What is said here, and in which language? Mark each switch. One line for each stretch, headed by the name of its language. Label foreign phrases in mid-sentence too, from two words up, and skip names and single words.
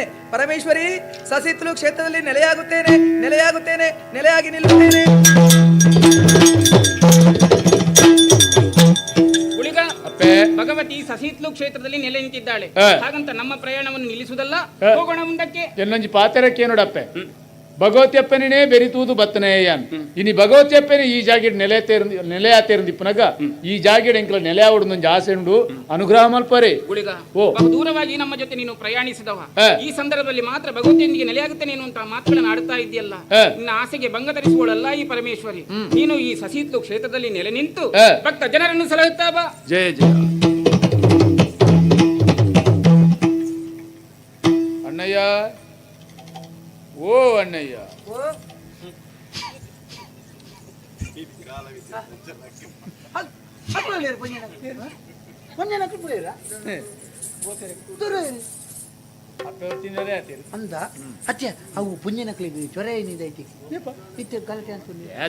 Kannada: ಪರಮೇಶ್ವರಿ, ಸಸಿತುಲು ಕ್ಷೇತ್ರದಲ್ಲಿ ನೆಲೆಯಾಗುತ್ತೇನೆ, ನೆಲೆಯಾಗುತ್ತೇನೆ, ನೆಲೆಯಾಗಿ ನಿಲ್ಲುತ್ತೇನೆ. ಗುಳಿಗ ಭಗವತಿ ಸಸಿತ್ಲು ಕ್ಷೇತ್ರದಲ್ಲಿ ನೆಲೆ ನಿಂತಿದ್ದಾಳೆ. ಹಾಗಂತ ನಮ್ಮ ಪ್ರಯಾಣವನ್ನು ನಿಲ್ಲಿಸುವುದಲ್ಲ, ಹೋಗೋಣ ಮುಂದಕ್ಕೆ.
Tulu: ಎನ್ನೊಂಜಿ ಪಾತೆರಕ್ಕೆ ನೋಡಪ್ಪೆ, ಭಗವತಿಯಪ್ಪನೇ ಬೆರಿತುವುದು ಬತ್ತನೆಯಾನ್ ಇನಿ ಭಗವತಿಯಪ್ಪನೇ ಈ ಜಾಗಿಡ್ ನೆಲೆಯಾತೇರುಂದಿಪ್ಪನಗ ಈ ಜಾಗಿಡ್ ಎಂಕಲ ನೆಲೆಯಾವಡೊಂದು ಆಸೆ ಉಂಡು ಅನುಗ್ರಹ ಮಲ್ಪರೆ.
Kannada: ಗುಳಿಗ ಬಹು ದೂರವಾಗಿ ನಮ್ಮ ಜೊತೆ ನೀನು ಪ್ರಯಾಣಿಸಿದವ, ಈ ಸಂದರ್ಭದಲ್ಲಿ ಮಾತ್ರ ಭಗವತಿಯೊಂದಿಗೆ ನೆಲೆಯಾಗುತ್ತೇನೆ ಎನ್ನುವಂತಹ ಮಾತುಗಳನ್ನು ಆಡುತ್ತಾ ಇದೆಯಲ್ಲ. ನಿನ್ನ ಆಸೆಗೆ ಭಂಗ ತರಿಸುವಳಲ್ಲ ಈ ಪರಮೇಶ್ವರಿ. ನೀನು ಈ ಸಸಿತ್ಲು ಕ್ಷೇತ್ರದಲ್ಲಿ ನೆಲೆ ನಿಂತು ಭಕ್ತ ಜನರನ್ನು ಸಲಹುತ್ತಾ ಬಾ. ಜಯ ಜಯ. ಅಣ್ಣಯ್ಯ, ಓ ಅಣ್ಣಯ್ಯ,
Tulu: ಅಂದ ಅತ್ಯ ಅವು ಪುಣ್ಯನಕ್ಲಿಗೆ ಜ್ವರ ಏನಿದೈತಿ ಇತ್ತೆ ಗಲಾಟೆ ಅಂತ